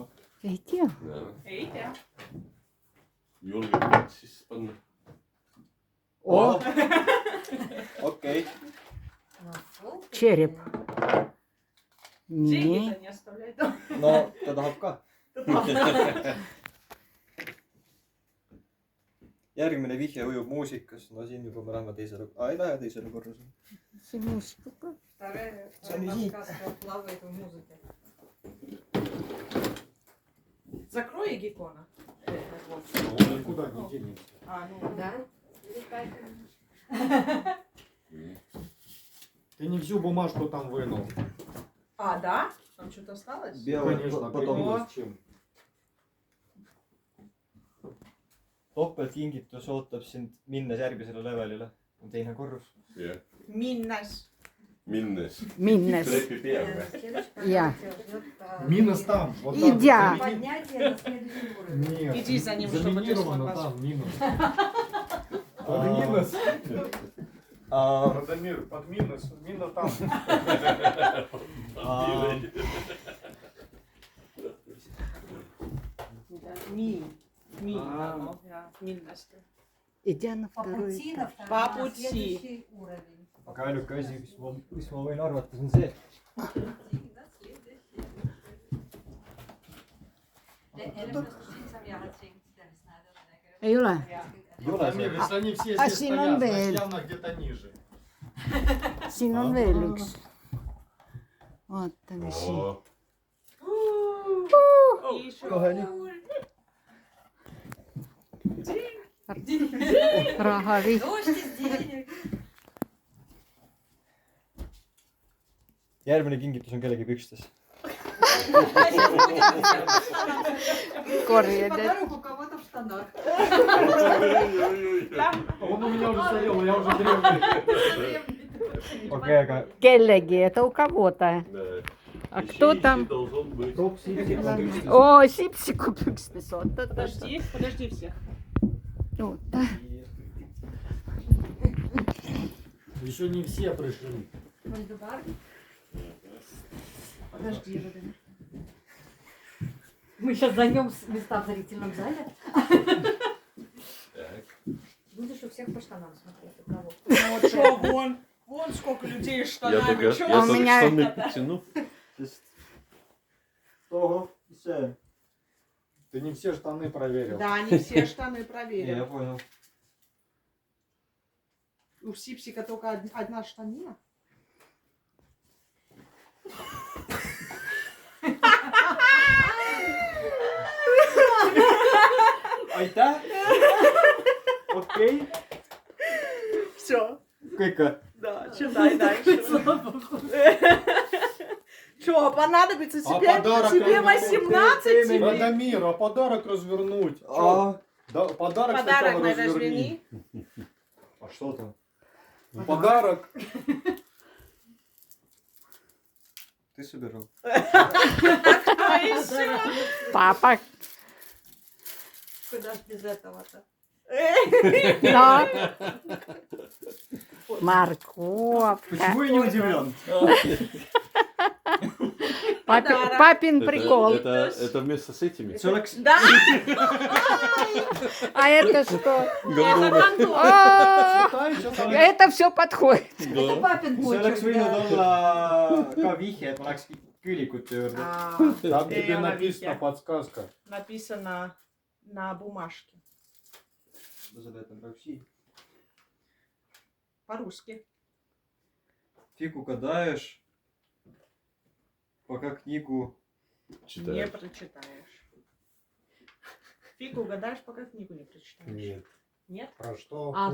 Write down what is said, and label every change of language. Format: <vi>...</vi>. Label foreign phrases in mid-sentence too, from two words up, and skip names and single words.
<et>Ei tea. Ei tea. Julgeb sisse panna.</et> <ru>О, Okei. череп. Деньги-то Не. не оставляй.</ru> <et>No, ta tahab ka. Järgmine vihje ujub muusikas. No siin juba me läheme teisele. Ei lähe teisele korrusele. See muusika.</et> <ru>Вторая Смотри. подсказка плавает в музыке. Закрой геккона. Куда не денемся? Ну. Да? Ты не всю бумажку там вынул. Да? Там что-то осталось? Белый Конечно, потом придумал с чем.</ru> <et>topeltkingitus ootab sind minnes järgmisele levelile. On teine korrus. Jah. Minnes. Minnes. Minnes. Trepi peal või?</et> <ru>Я. Минус там. Вот Идя. Поднятие на следующий уровень. Нет. Иди за ним, чтобы ты Заминировано смог там минус. Под минус. Радомир. Под минус. Мина там.</ru> <et>Minnes.</et> <ru>Идя на По второй пути на этаж. второй, По на пути. следующий уровень.</ru> <et>Aga ainuke asi, mis ma võin arvata, on see. Ei ole. Ei ole see.</et> <ru>Если они все А здесь</ru> <et>siin on</et> <ru>стоят, значит</ru> <et>veel.</et> <ru>явно где-то ниже.</ru> <et>Siin on veel üks. Vaatame siin. Oo.</et> <ru>Еще.</ru> <et>Kohe nii. Rahavihk.</et> <ru>Дождь из денег.</ru> <et>järgmine kingitus on kellegi pükstes . Korjad.</et> <ru>Подарок у кого-то в штанах. Он у меня уже стоял, я уже древний.</ru> <et>okei , aga Kellegi,</et> <ru>это у кого-то. Да. А Еще кто ищи там? должен быть. О, Сипсику пюкстес. Вот это. Подожди, подожди всех. Вот, да. Еще не все пришли. Подожди, Владимир. Мы сейчас займем места в зрительном зале. Так. Будешь у всех по штанам смотреть, у кого. Ну вот что, вон сколько людей с Я штанами. только, Чё я у только меня штаны это- подтяну.</ru> <et>toho , mis see ?</et> <ru>Ты не все штаны проверил. Да, не все штаны</ru> <et>ei ,</et> <ru>проверили.</ru> <et>ma pool .</et> <ru>У Сипсика только одна штанина.</ru> <et>aitäh . okei ,</et> <ru>Все,</ru> <et>kõik või ?</et> <ru>да, читай дальше. Что, понадобится А тебе, подарок тебе надо 18? тебе? Радомир, а подарок развернуть? Чё? Да, подарок Подарок сначала на разверни. разверни. а что там ? Ну, подарок. ты собирал ? Папа. Куда ж без этого-то? Да. Морковка. Почему я не удивлен ? Папин прикол. Это вместе с этими.</ru> <et>see oleks ,</et> <ru>Да, А это что? Гондоны. О, это все подходит. Это Да. папин</ru> <et>see oleks</et> <ru>почерк,</ru> <et>võinud</et> <ru>да.</ru> <et>olla ka vihje , et ma läheks küülikute juurde .</et> <ru>Там Эй, тебе она написана везде. подсказка. написано на бумажке.</ru> <et>seda , et on praegu siin .</et> <ru>По-русски. Фиг угадаешь , пока книгу Не Читаешь. прочитаешь. Фиг угадаешь, пока книгу не прочитаешь. Нет. Нет? Про что? А,</ru>